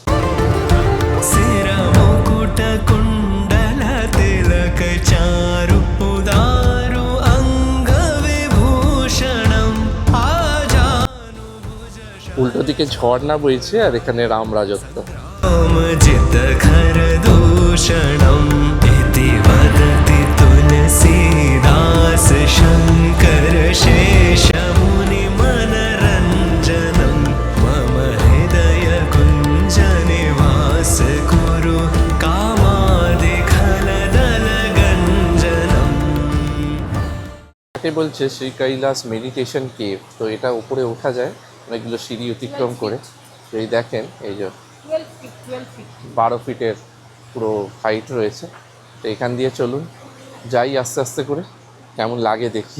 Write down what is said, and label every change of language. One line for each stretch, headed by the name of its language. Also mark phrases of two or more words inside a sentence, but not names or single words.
Awadhi: सिर मुकुट कुण्डल तिलक चारु उदारु अङ्ग विभूषणम् आजानुभुज
Bangla: উল্টো দিকে ঝর্ণা বইছে আর এখানে রাম রাজত্ব।
Awadhi: जित खर दूषणम् इति वदति तुलसीदास शङ्कर शेष मुनि मनरञ्जनं मम हृदय कुञ्ज निवास कुरु कामादिखलदल गञ्जनम्
Bangla: এটাকে বলছে শ্রী কৈলাস
English: meditation cave.
Bangla: তো এটা উপরে ওঠা যায় অনেকগুলো সিঁড়ি অতিক্রম করে। তো এই দেখেন, এই যে 12 ফিটের পুরো হাইট রয়েছে। তো এখান দিয়ে চলুন যাই আস্তে আস্তে করে, কেমন লাগে দেখি।